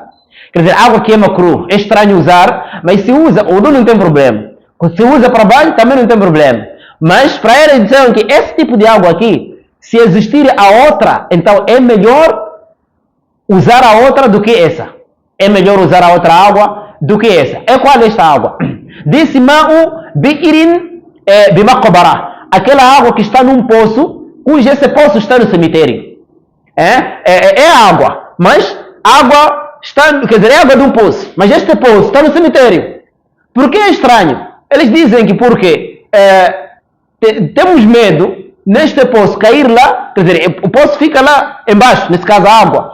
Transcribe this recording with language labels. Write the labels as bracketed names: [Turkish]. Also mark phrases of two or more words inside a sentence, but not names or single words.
[Portuguese] Quer dizer, água que é makruh, é estranho usar, mas se usa, o não tem problema. Se usa para banho, também não tem problema. Mas para eles disseram que esse tipo de água aqui, se existir a outra, então é melhor usar a outra do que essa. É melhor usar a outra água do que essa. É qual é esta água? Disse [Arabic] ماء بئر بمقبرة. [Portuguese] Aquela água que está num poço, cujo esse poço está no cemitério. É água, mas água está, quer dizer, é água de um poço, mas este poço está no cemitério. Por que é estranho? Eles dizem que porque temos medo neste poço cair lá, quer dizer, o poço fica lá embaixo, nesse caso a água.